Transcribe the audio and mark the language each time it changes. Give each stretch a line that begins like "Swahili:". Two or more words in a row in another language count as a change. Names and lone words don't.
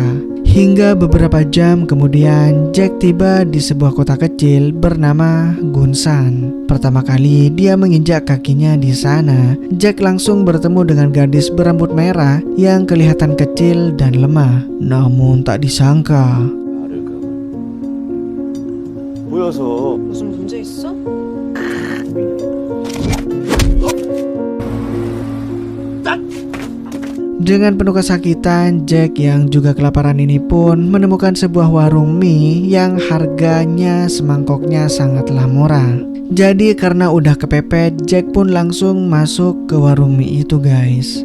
Indonesian: Hingga beberapa jam kemudian Jack tiba di sebuah kota kecil bernama Gunsan. Pertama kali dia menginjak kakinya di sana, Jack langsung bertemu dengan gadis berambut merah yang kelihatan kecil dan lemah. Namun tak disangka,
Korean: 보여서 무슨 문제 있어?
Indonesian: dengan penuh kesakitan, Jack yang juga kelaparan ini pun menemukan sebuah warung mie yang harganya semangkoknya sangatlah murah. Jadi karena udah kepepet, Jack pun langsung masuk ke warung mie itu guys.